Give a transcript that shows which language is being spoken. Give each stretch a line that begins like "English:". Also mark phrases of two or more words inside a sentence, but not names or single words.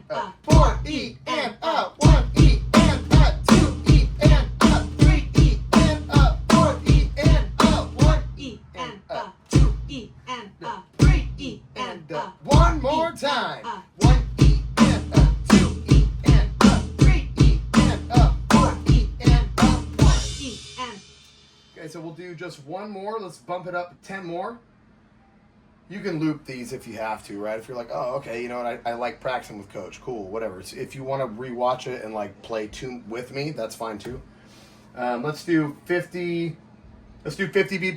English: 4 E and 1 E and 2 E and 3 E and 4 E and 1 E and 2 E and 3 E and and one more time. 1 E and 2 E and 3 E and 4 E and 1 E and. Okay, so we'll do just one more. Let's bump it up 10 more. You can loop these if you have to, right? If you're like, oh, okay, you know what? I like practicing with Coach. Cool, whatever. If you want to rewatch it and like play tune with me, that's fine too. Let's do 50. Let's do 50 BPM.